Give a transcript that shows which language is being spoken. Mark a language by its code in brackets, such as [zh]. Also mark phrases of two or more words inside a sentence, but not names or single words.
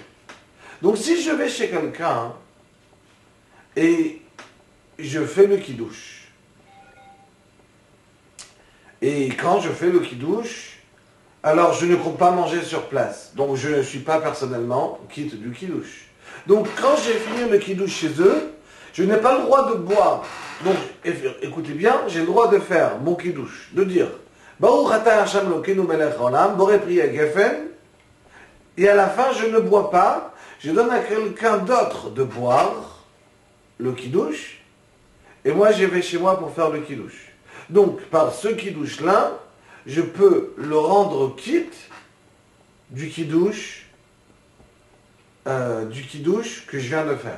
[fr] Donc si je vais chez quelqu'un et je fais le Kiddush, et quand je fais le Kiddush, alors je ne compte pas manger sur place. Donc je ne suis pas personnellement quitte du Kiddush. Donc quand j'ai fini le Kiddush chez eux, je n'ai pas le droit de boire. Donc écoutez bien, j'ai le droit de faire mon Kiddush, de dire [he] ברוך אתה השם אלוקינו מלך העולם בורא פרי הגפן, [fr] et à la fin je ne bois pas, je donne à quelqu'un d'autre de boire le Kiddush, et moi je vais chez moi pour faire le Kiddush. Donc par ce Kiddush-là, je peux le rendre quitte du Kiddush que je viens de faire.